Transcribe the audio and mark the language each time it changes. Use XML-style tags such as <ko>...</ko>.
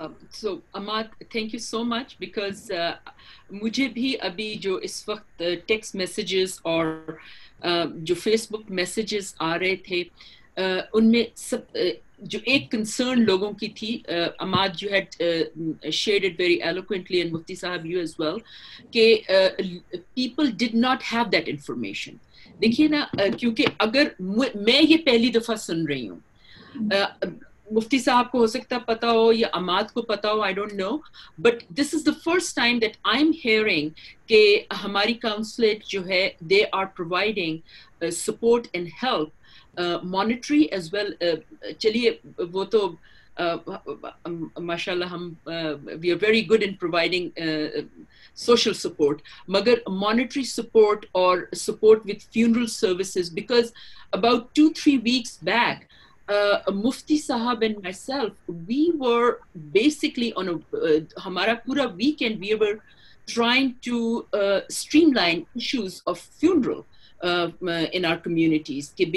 <en>So Ahmad, thank you so much, because</en> <hi>मुझे भी अभी जो इस वक्त टेक्स्ट मैसेजेस और जो फेसबुक मैसेजेस आ रहे थे, उनमें सब जो एक कंसर्न लोगों की थी,</hi> <en>Ahmad, you had shared it very eloquently, and Mufti Sahab, you as well, कि people did not have that information.</en> <hi>देखिए ना, क्योंकि अगर मैं ये पहली दफ़ा सुन रही हूँ, मुफ्ती साहब को हो सकता पता हो या अमाद को पता हो,</hi> <en>I don't know, but this is the first time that I'm hearing</en> <hi>कि हमारी काउंसलेट जो है,</hi> <en>they are providing support and help, monetary as well.</en> <hi>चलिए वो तो माशाल्लाह हम</hi> <en>we are very good in providing social support,</en> <hi>मगर</hi> <en>monetary support or support with funeral services, because about 2-3 weeks back, Mufti Sahab and myself, we were basically on</en> <hi>hamara pura</hi> <en>weekend, we were trying to streamline issues of funeral in our communities.</en>